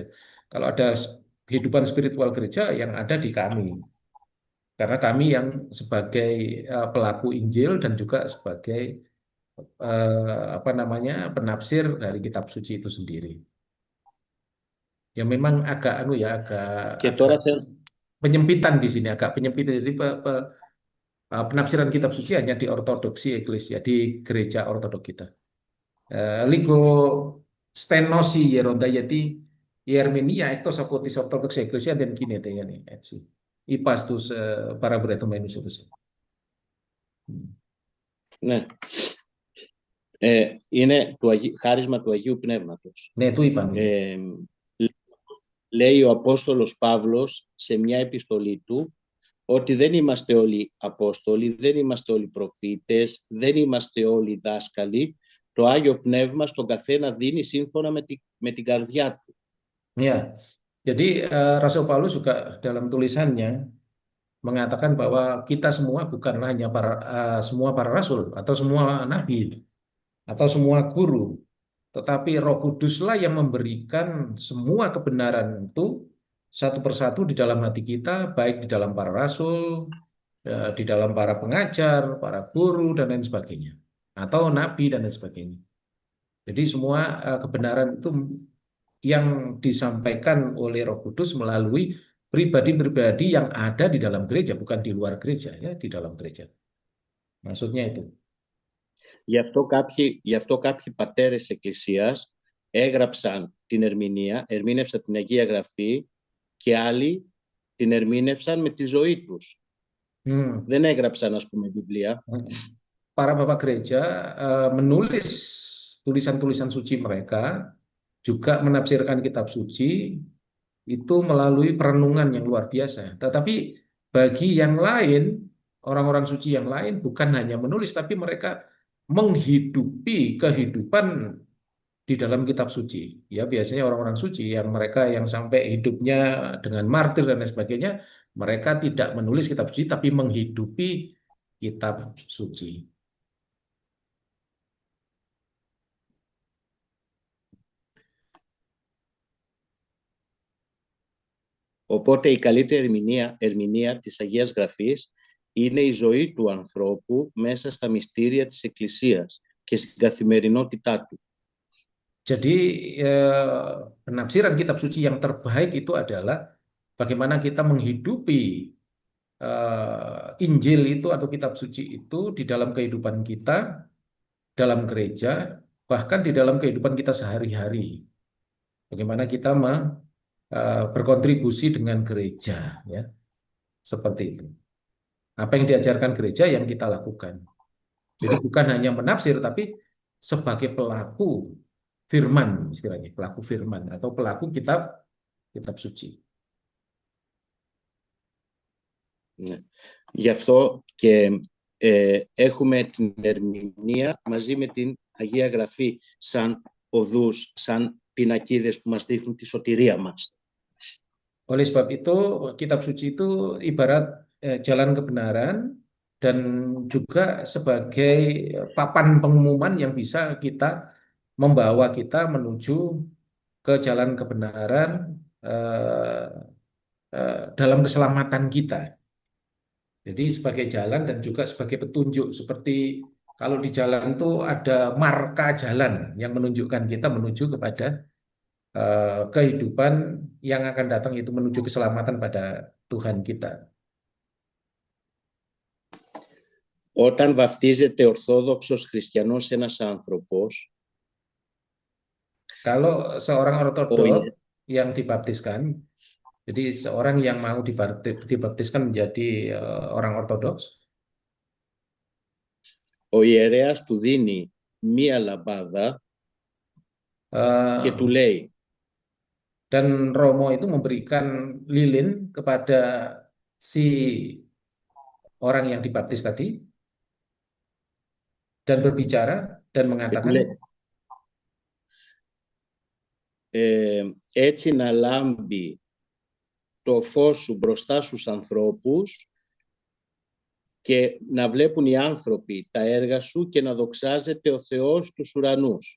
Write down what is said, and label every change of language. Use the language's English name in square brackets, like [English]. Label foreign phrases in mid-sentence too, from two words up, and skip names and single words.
[Indonesian] Kalau ada kehidupan spiritual gereja yang ada di kami, karena kami yang sebagai pelaku Injil dan juga sebagai penafsir dari kitab suci itu sendiri. Ya memang agak penyempitan di sini, agak penyempitan. Jadi penafsiran kitab suci hanya di ortodoksi eklesia, di gereja ortodok kita. [Greek] Λίγο στενώσει η Ιερόντα, γιατί η ερμηνεία εκτός από τις ορθόδοξη εκκλησία δεν γίνεται, έτσι. Είπα στους παραβρεθωμένους εδώ. Ναι. Είναι το χάρισμα του Αγίου Πνεύματος. Ναι, το είπαμε. Λέει ο Απόστολος Παύλος σε μια επιστολή του ότι δεν είμαστε όλοι Απόστολοι, δεν είμαστε όλοι προφήτες, δεν είμαστε όλοι δάσκαλοι. Το Άγιο Πνεύμα στον καθένα δίνει σύμφωνα με την καρδιά του. [Indonesian] Ya, jadi Rasul Paulus juga dalam tulisannya mengatakan bahwa kita semua bukan hanya semua para rasul atau semua nabi atau semua guru, tetapi Roh Kuduslah yang memberikan semua kebenaran itu satu persatu di dalam hati kita, baik di dalam para rasul, di dalam para pengajar, para guru dan lain sebagainya, atau nabi dan lain sebagainya. Jadi semua kebenaran itu yang disampaikan oleh Roh Kudus melalui pribadi-pribadi yang ada di dalam gereja, bukan di luar gereja, ya, di dalam gereja. Maksudnya itu. [Greek] Γι' αυτό κάποιοι πατέρες Εκκλησίας έγραψαν την ερμηνεία, ερμήνευσαν την Αγία Γραφή και άλλοι την ερμήνευσαν με τη ζωή τους. Hmm. Δεν έγραψαν, ας πούμε, βιβλία. [Indonesian] Para bapak gereja menulis tulisan-tulisan suci mereka, juga menafsirkan kitab suci itu melalui perenungan yang luar biasa. Tetapi bagi yang lain, orang-orang suci yang lain bukan hanya menulis, tapi mereka menghidupi kehidupan di dalam kitab suci. Ya, biasanya orang-orang suci yang mereka yang sampai hidupnya dengan martir dan lain sebagainya, mereka tidak menulis kitab suci, tapi menghidupi kitab suci. [Greek] Οπότε η καλύτερη ερμηνεία της Αγίας Γραφής είναι η ζωή του ανθρώπου μέσα στα μυστήρια της Εκκλησίας και στην καθημερινότητά του. [Indonesian] Jadi penafsiran kitab suci yang terbaik itu adalah bagaimana kita menghidupi Injil itu atau kitab suci itu di dalam kehidupan kita, dalam gereja, bahkan di dalam kehidupan kita sehari-hari. Bagaimana kita berkontribusi dengan gereja, ya, seperti itu. Apa yang diajarkan gereja yang kita lakukan. Jadi bukan hanya menafsir, tapi sebagai pelaku firman, istilahnya pelaku firman atau pelaku kitab suci. [Greek] Ναι. Γι' αυτό και έχουμε την ερμηνεία μαζί με την Αγία Γραφή σαν οδούς, σαν πινακίδες που μας δείχνουν τη σωτηρία μας. [Indonesian] Oleh sebab itu, kitab suci itu ibarat jalan kebenaran dan juga sebagai papan pengumuman yang bisa membawa kita menuju ke jalan kebenaran dalam keselamatan kita. Jadi sebagai jalan dan juga sebagai petunjuk, seperti kalau di jalan itu ada marka jalan yang menunjukkan kita menuju kepada kehidupan yang akan datang, itu menuju keselamatan pada Tuhan kita. [Greek] Όταν βαφτίζεται ορθόδοξος χριστιανός ένας άνθρωπος, [Indonesian] kalau seorang ortodok yang dibaptiskan, jadi seorang yang mau dibaptiskan menjadi orang ortodoks, [Greek] ο ιερέας του δίνει μία λαμπάδα και του λέει, [Indonesian] dan Romo itu memberikan lilin kepada si orang yang dibaptis tadi dan berbicara dan mengatakan, [Greek] έτσι να λάμπει το φως σου μπροστά στους ανθρώπους και να βλέπουν οι άνθρωποι τα έργα σου και να δοξάζεται ο Θεός στους ουρανούς.